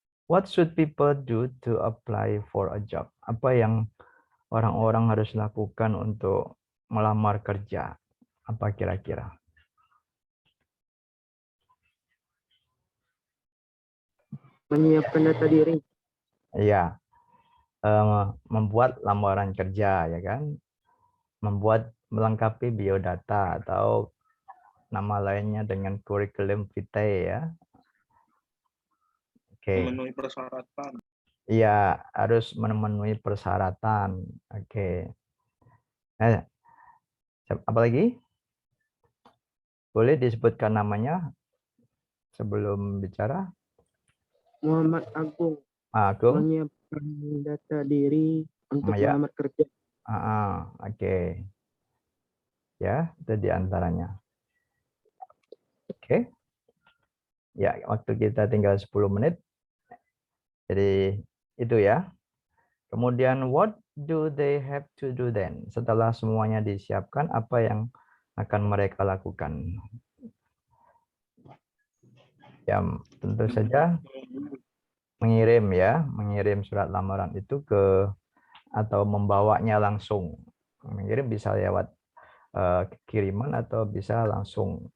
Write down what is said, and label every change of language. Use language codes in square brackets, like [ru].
[en] What should people do to apply for a job? [id] Apa yang orang-orang harus lakukan untuk melamar kerja? Apa kira-kira? Menyiapkan data diri. Iya, membuat lamaran kerja, ya kan? Membuat melengkapi biodata atau nama lainnya dengan curriculum vitae ya. Oke. Memenuhi persyaratan. Iya, harus memenuhi persyaratan. Oke. Apa lagi? Boleh disebutkan namanya sebelum bicara? Muhammad Agung. Agung? Menyiapkan data diri untuk Ya. melamar kerja. Oke. Ya, itu diantaranya. Oke. Ya, waktu kita tinggal 10 menit. Jadi itu ya. [en] Kemudian what do they have to do then? [id] Setelah semuanya disiapkan, apa yang akan mereka lakukan? Ya, tentu saja mengirim surat lamaran itu ke atau membawanya langsung. Mengirim bisa lewat kiriman atau bisa langsung.